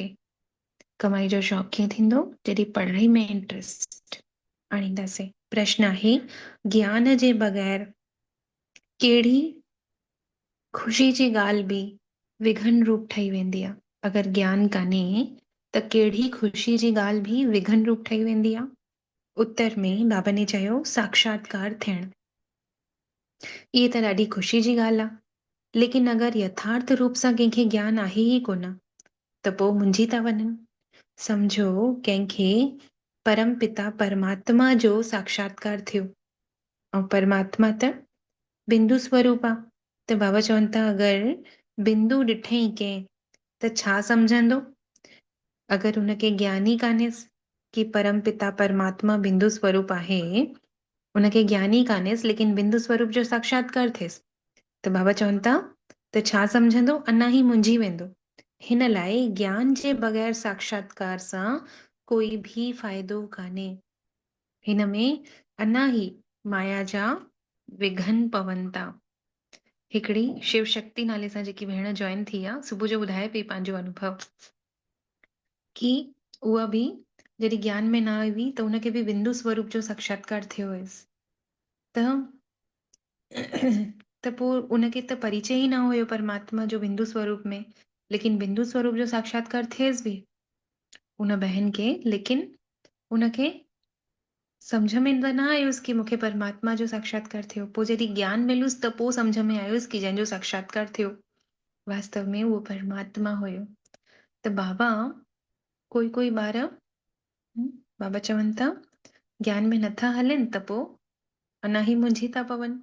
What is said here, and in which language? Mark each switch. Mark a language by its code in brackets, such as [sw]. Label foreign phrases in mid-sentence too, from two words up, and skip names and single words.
[sd] कमाई जो शौक़ु कीअं थींदो? जॾहिं पढ़ाई में इंट्रेस्ट आणींदासीं। प्रश्न आहे, ज्ञान जे बग़ैर कहिड़ी ख़ुशी जी ॻाल्हि भी विघन रूप ठही वेंदी आहे। अगरि ज्ञान कान्हे त कहिड़ी ख़ुशी जी ॻाल्हि भी विघन रूप ठही वेंदी आहे। उत्तर में बाबा ने चयो, साक्षात्कार थियणु। इहे त ॾाढी ख़ुशी जी ॻाल्हि आहे, लेकिन अगरि यथार्थ रूप सां कंहिंखे ज्ञान आहे ई कोन त पोइ मुंझी था वञनि। सम्झो कंहिंखे परम पिता परमात्मा जो साक्षात्कार थियो, ऐं परमात्मा त बिंदु स्वरूप आहे। त बाबा चवनि था, अगरि बिंदु ॾिठई कंहिं त छा सम्झंदो? अगरि हुनखे ज्ञान ई कान्हेसि कि परम पिता परमात्मा बिंदु स्वरूप आहे, उनखे ज्ञान ई कान्हेसि, लेकिन बिंदु स्वरूप जो साक्षात्कार थिएसि, त बाबा चवनि था त छा सम्झंदो? अञा ही मुंझी वेंदो। हिन लाइ ज्ञान जे बग़ैर साक्षात्कार सां कोई भी फ़ाइदो कान्हे। हिन में अञा ही माया जा विघन पवनि था। हिकिड़ी शिव शक्ति नाले सां जेकी भेण जॉइन थी आहे, सुबुह जो ॿुधाए पई पंहिंजो अनुभव कि उहा भी जॾहिं ज्ञान में न हुई त उनखे भी बिंदु स्वरूप जो साक्षात्कार थियो हुयसि। त पोइ उनखे त परिचय ही न हुयो परमात्मा जो बिंदु स्वरूप में, लेकिन बिंदु स्वरूप जो साक्षात्कार थिएसि भी [hi] उन बहन के, [sd] लेकिन उनखे समझ में त न आयुसि कि मूंखे परमात्मा जो साक्षात्कार थियो। पोइ जॾहिं ज्ञान मिलुसि त पोइ समझ में आयुसि कि जंहिंजो साक्षात्कार थियो वास्तव में उहो परमात्मा हुयो। त बाबा कोई कोई ॿार बाबा चवनि था ज्ञान में नथा हलनि त पोइ अञा ही मुंझी था पवनि।